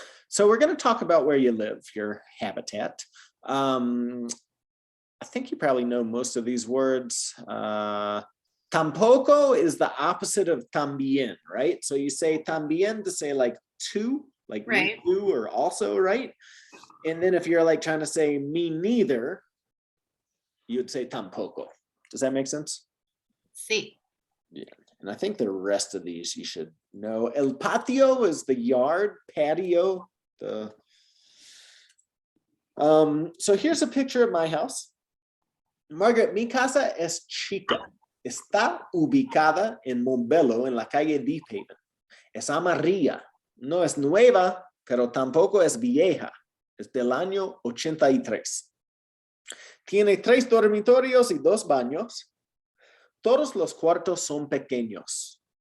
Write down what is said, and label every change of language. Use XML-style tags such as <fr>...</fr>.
<en>So we're going to talk about where you live, your habitat. I think you probably know most of these words. Tampoco is the opposite of también, right? So you say también to say like too, like Right. me too or also, right? And then if you're like trying to say me neither, you'd say tampoco. Does that make sense?</en> <es>Sí.</es> <en>Yeah. And I think the rest of these you should know. El patio is the yard, patio, the So here's a picture of my house.</en> <es>Margaret, mi casa es chica. Está ubicada en Montbello, en la calle Deep Haven. Es amarilla. No es nueva, pero tampoco es vieja. Es del año 83. Tiene 3 dormitorios y 2 baños. Todos los cuartos son pequeños.</es>